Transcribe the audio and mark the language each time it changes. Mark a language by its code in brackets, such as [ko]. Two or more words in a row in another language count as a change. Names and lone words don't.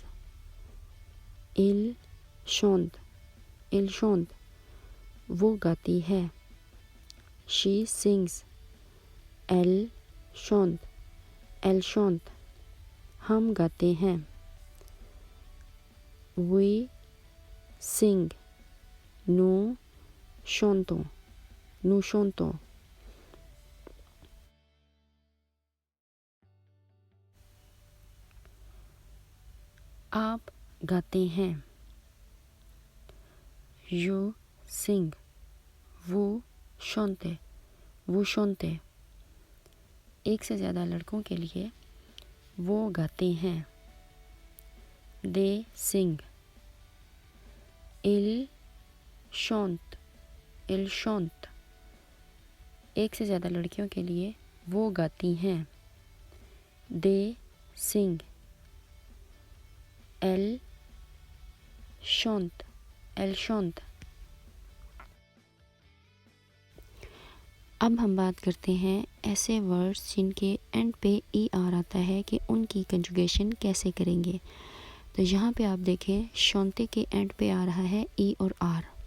[fr] il chante, il chante. [hi] वह गाती है. [en] she sings. [fr] il chante, il chante. [hi] हम गाते हैं. [en] we sing, [fr] nous chantons, nous chantons. [hi] आप गाते हैं, [en] you sing, [fr] vous chantez, vous chantez. [hi] एक से ज़्यादा लड़कों के लिए वो गाते हैं, [en] they sing, [fr] il chante, il chante. [hi] एक से ज़्यादा लड़कियों के लिए वो गाती हैं, [en] they sing, [fr] elle chante, elle chante. [hi] अब हम बात करते हैं ऐसे वर्ड्स जिनके एंड पे ई आर आता है कि उनकी कंजुगेशन कैसे करेंगे. तो यहाँ पे आप देखें शोंते के एंड पे आ रहा है ई और आर.